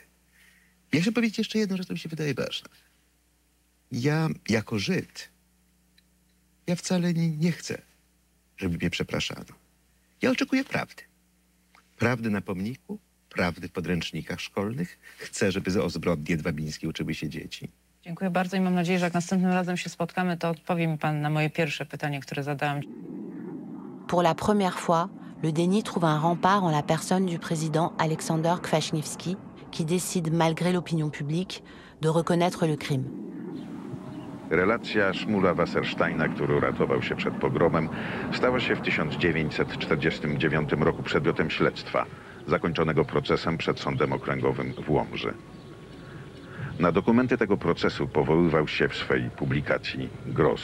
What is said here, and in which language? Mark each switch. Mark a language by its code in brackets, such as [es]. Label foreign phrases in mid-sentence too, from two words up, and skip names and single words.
[pl] Ja chcę powiedzieć jeszcze jedną rzecz, która mi się wydaje ważna. Ja, jako Żyd, ja wcale nie chcę, żeby mnie przepraszano. Ja oczekuję prawdy. Prawdy na pomniku, prawdy w podręcznikach szkolnych. Chcę, żeby o zbrodni jedwabińskiej uczyły się dzieci. Dziękuję bardzo i mam nadzieję, że jak następnym razem się spotkamy, to odpowie mi pan na moje pierwsze pytanie, które zadałam. [fr] Pour la première fois, le déni trouve un rempart en la personne du président Aleksander Kwaśniewski, qui décide, malgré l'opinion publique, de reconnaître le crime. [pl] Relacja Szmula Wassersteina, który uratował się przed pogromem, stała się w 1949 roku przedmiotem śledztwa, zakończonego procesem przed Sądem Okręgowym w Łomży. Na dokumenty tego procesu powoływał się w swej publikacji Gross.